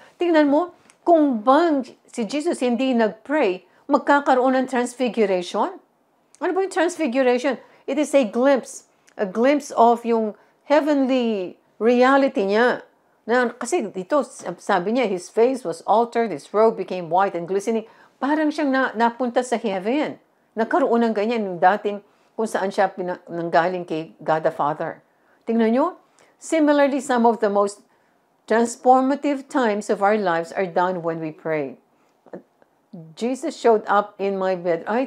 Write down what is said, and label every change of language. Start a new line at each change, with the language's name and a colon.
Filipino: Tingnan mo, kung bang si Jesus hindi nag-pray, magkakaroon ng transfiguration? Ano ba yung
English: transfiguration? It is a glimpse of yung heavenly reality niya.
Filipino: Na, kasi dito, sabi niya,
English: his face was altered, his robe became white and glistening.
Filipino: Parang siyang napunta sa heaven. Nagkaroon ng ganyan yung dating kung saan siya nanggaling kay God the Father. Tingnan nyo,
English: similarly, some of the most transformative times of our lives are done when we pray. Jesus showed up in my bed.